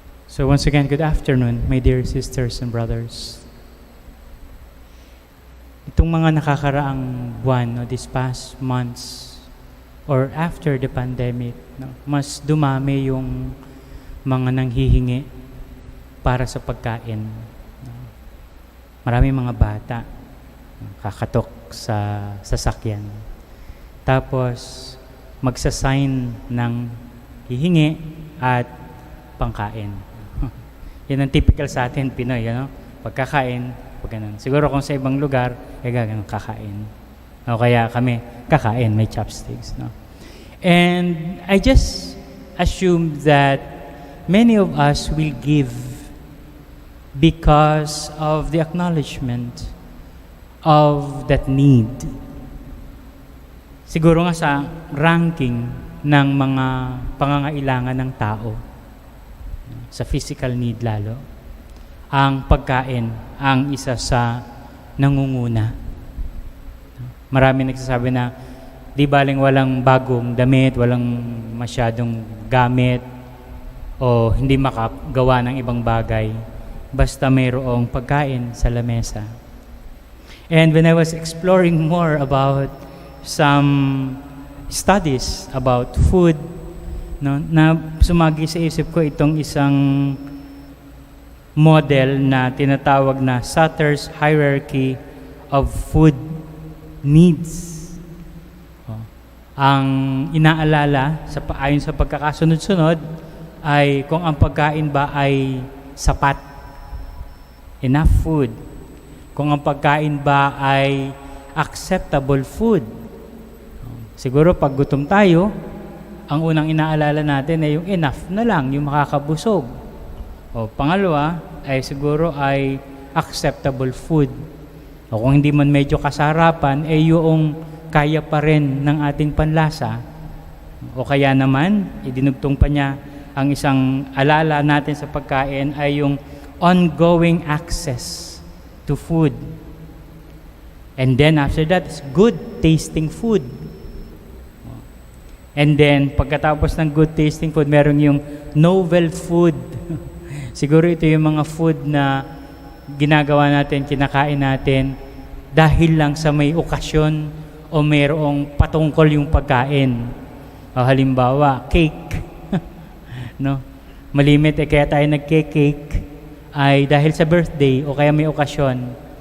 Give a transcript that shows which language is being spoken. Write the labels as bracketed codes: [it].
[en] So once again, good afternoon, my dear sisters and brothers. [tl] Itong mga nakakaraang buwan, [en] these past months, or after the pandemic, [tl] mas dumami yung mga nanghihingi para sa pagkain. Maraming mga bata kakatok sa sasakyan. Tapos, magsasign ng hihingi at pangkain. Yan ang typical sa atin, Pinoy, pagkakain, pag ganun. Siguro kung sa ibang lugar, ganun, kakain. O kaya kami, kakain, may chopsticks. No? [en] And I just assume that many of us will give because of the acknowledgement of that need. [tl] Siguro nga sa ranking ng mga pangangailangan ng tao, sa physical need lalo, ang pagkain ang isa sa nangunguna. Marami nagsasabi na di baling walang bagong damit, walang masyadong gamit, o hindi makagawa ng ibang bagay, basta mayroong pagkain sa lamesa. [en] And when I was exploring more about some studies about food, [tl] na sumagi sa isip ko itong isang model na tinatawag na [en] Sutter's Hierarchy of Food Needs. [tl] Ang inaalala ayon sa pagkakasunod-sunod ay kung ang pagkain ba ay sapat, enough food, kung ang pagkain ba ay acceptable food. Siguro pag gutom tayo, ang unang inaalala natin ay yung enough na lang, yung makakabusog. O pangalawa ay siguro ay acceptable food. O kung hindi man medyo kasarapan, ay yung kaya pa rin ng ating panlasa. O kaya naman, idinugtong pa niya, ang isang alala natin sa pagkain ay yung [en] ongoing access to food. And then after that, it's good tasting food. And then, [tl] pagkatapos ng [en] good tasting food, [tl] meron yung [en] novel food. [tl] Siguro ito yung mga food na ginagawa natin, kinakain natin, dahil lang sa may okasyon o mayroong patungkol yung pagkain. O halimbawa, cake. No? Malimit, kaya tayo nag-cake ay dahil sa birthday o kaya may okasyon.